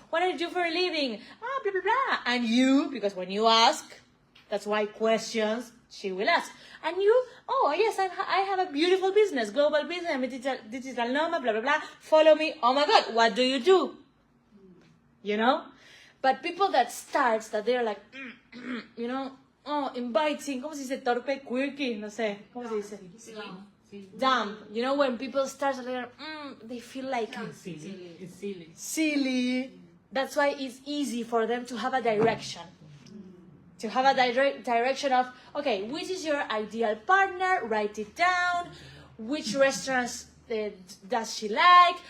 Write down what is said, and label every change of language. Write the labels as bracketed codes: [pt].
[en] What do you do for a living? Blah, blah, blah. And you, because when you ask, that's why questions, she will ask. And you, oh yes, I have a beautiful business, global business, I'm a digital nomad, blah, blah, blah. Follow me. Oh my God, what do you do? You know? But people that starts, that they're like, you know, inviting, [es] ¿cómo se dice? Torpe, quirky, no sé, ¿cómo se dice? [en] Dumb. You know, when people start, they're, they feel like silly. That's why it's easy for them to have a direction. To have a direction of, okay, which is your ideal partner? Write it down. Which restaurants does she like?